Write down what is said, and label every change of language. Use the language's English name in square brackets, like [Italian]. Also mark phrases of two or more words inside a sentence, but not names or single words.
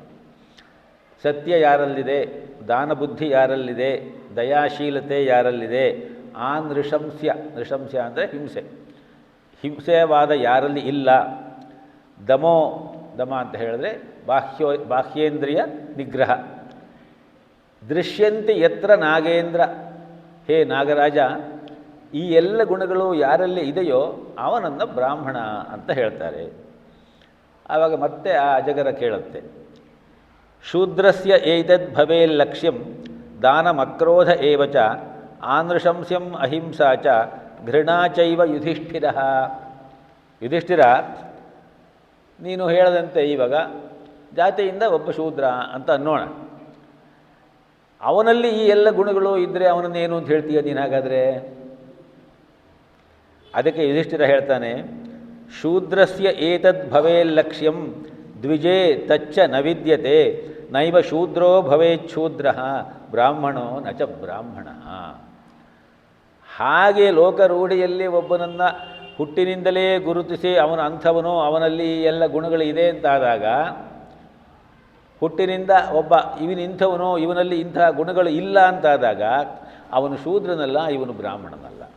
[Kannada] ಸತ್ಯ ಯಾರಲ್ಲಿದೆ, ದಾನಬುದ್ಧಿ ಯಾರಲ್ಲಿದೆ, ದಯಾಶೀಲತೆ ಯಾರಲ್ಲಿದೆ, ನೃಶಂಸ್ಯ ಅಂದರೆ ಹಿಂಸೆವಾದ ಯಾರಲ್ಲಿ ಇಲ್ಲ, ದಮ ಅಂತ ಹೇಳಿದ್ರೆ ಬಾಹ್ಯೇಂದ್ರಿಯ ನಿಗ್ರಹ, [Sanskrit] ದೃಶ್ಯಂತೆ ಯತ್ರ ನಾಗೇಂದ್ರ, [Kannada] ಹೇ ನಾಗರಾಜ, ಈ ಎಲ್ಲ ಗುಣಗಳು ಯಾರಲ್ಲಿ ಇದೆಯೋ ಅವನನ್ನು ಬ್ರಾಹ್ಮಣ ಅಂತ ಹೇಳ್ತಾರೆ. ಆವಾಗ ಮತ್ತೆ ಆ ಅಜಗರ ಕೇಳುತ್ತೆ, [Sanskrit] ಶೂದ್ರಸ್ಯ ಏತದ್ ಭವೇ ಲಕ್ಷ್ಯಂ ದಾನಮಕ್ರೋಧ ಏವಚ ಆನೃಶಂಸ್ಯಂ ಅಹಿಂಸಾ ಚ ಘೃಣಾ ಚೈವ ಯುಧಿಷ್ಠಿರ. [Kannada] ಯುಧಿಷ್ಠಿರ, ನೀನು ಹೇಳದಂತೆ ಇವಾಗ ಜಾತಿಯಿಂದ ಒಬ್ಬ ಶೂದ್ರ ಅಂತ ಅನ್ನೋಣ, ಅವನಲ್ಲಿ ಈ ಎಲ್ಲ ಗುಣಗಳು ಇದ್ದರೆ ಅವನನ್ನೇನು ಅಂತ ಹೇಳ್ತೀಯ ನೀನು? ಹಾಗಾದರೆ ಅದಕ್ಕೆ ಯುಧಿಷ್ಠಿರ ಹೇಳ್ತಾನೆ, [Sanskrit] ಶೂದ್ರಸ್ಯ ಏತದ್ ಭವೇ ಲಕ್ಷ್ಯಂ ದ್ವಿಜೇ ತಚ್ಚ ನ ವಿದ್ಯತೆ ನೈವ ಶೂದ್ರೋ ಭವೇಚ್ಛೂದ್ರ ಬ್ರಾಹ್ಮಣೋ ನ ಚ ಬ್ರಾಹ್ಮಣ. [Kannada] ಹಾಗೆ ಲೋಕರೂಢಿಯಲ್ಲಿ ಒಬ್ಬನನ್ನು ಹುಟ್ಟಿನಿಂದಲೇ ಗುರುತಿಸಿ ಅವನ ಅಂಥವನು, ಅವನಲ್ಲಿ ಎಲ್ಲ ಗುಣಗಳು ಇದೆ ಅಂತಾದಾಗ, ಹುಟ್ಟಿನಿಂದ ಒಬ್ಬ ಇವನಿಂಥವನು, ಇವನಲ್ಲಿ ಇಂಥ ಗುಣಗಳು ಇಲ್ಲ ಅಂತಾದಾಗ ಅವನು ಶೂದ್ರನಲ್ಲ, ಇವನು ಬ್ರಾಹ್ಮಣನಲ್ಲ.